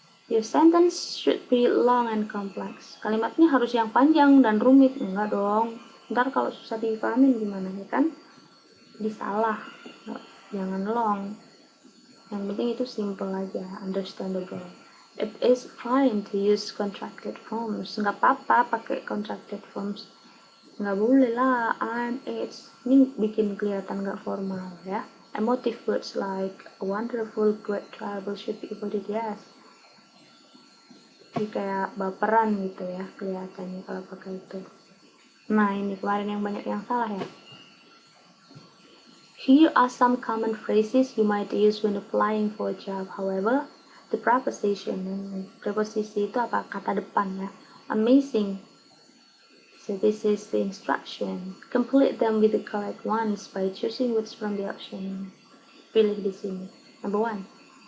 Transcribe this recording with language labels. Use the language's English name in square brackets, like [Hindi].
[English] Your sentence should be long and complex. [Indonesian] Kalimatnya harus yang panjang dan rumit, enggak dong. Ntar kalau susah dipahamin gimana ya kan? Disalah. Jangan long. Yang penting itu simple aja, understandable. [English] It is fine to use contracted forms. [Indonesian] Nggak apa-apa pakai [English] contracted forms. [Indonesian] Nggak boleh lah, I'm, it's. Ini bikin kelihatan nggak formal ya. [English] Emotive words like wonderful, great, terrible should be avoided, yes. [Indonesian] Jadi kayak baperan gitu ya kelihatannya kalau pakai itu. Nah ini kemarin yang banyak yang salah ya. [English] Here are some common phrases you might use when applying for a job. However, the preposition, [Indonesian] preposisi itu apa? Kata depan ya. Amazing. [English] So this is the instruction. Complete them with the correct ones by choosing words from the option. [Indonesian] Pilih di sini. [English] Number 1.